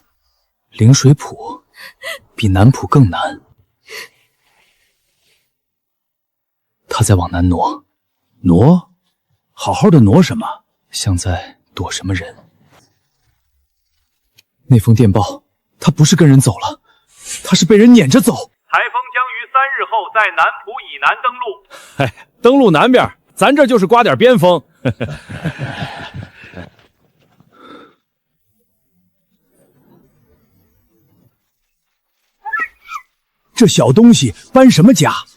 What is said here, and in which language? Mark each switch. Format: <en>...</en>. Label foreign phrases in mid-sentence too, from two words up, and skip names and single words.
<zh>靈水譜比南浦更難。他在往南挪。挪？好好的挪什麼？像在躲什麼人。那封電報，他不是跟人走了，他是被人攆着走。台風將於3日後在南浦以南登陸。哎，登陸南邊，咱這就是刮點邊風。這小東西搬什麼家？</zh>